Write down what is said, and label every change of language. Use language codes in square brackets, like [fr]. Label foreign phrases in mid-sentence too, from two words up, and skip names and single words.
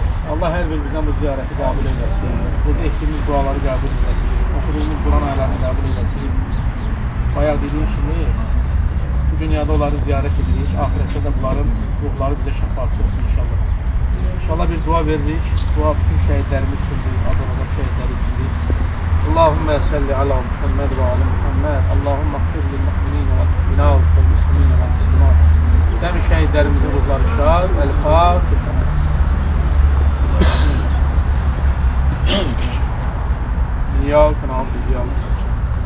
[az] Allah hər birimizdən bu ziyarəti qəbul eləsin, burada etdiyimiz duaları qəbul eləsin, okuduğumuz Quran ayələrini qəbul eləsin. Bayaq dediyim kimi, bu dünyada onları ziyarət edirik, ahirətdə də bunların ruhları bizə şəfaatçı olsun inşallah. İnşallah bir dua veririk, dua bütün şəhidlərimiz üçündür, Azərbaycan şəhidləri üçündür. [ar] اللهم صل على محمد وعلى محمد اللهم اغفر للمؤمنين والمؤمنات والمسلمين والمسلمات. [az] Cəmi şəhidlərimizin ruhları şad, el-Fatiha. [ar] إياك نعبد وإياك نستعين.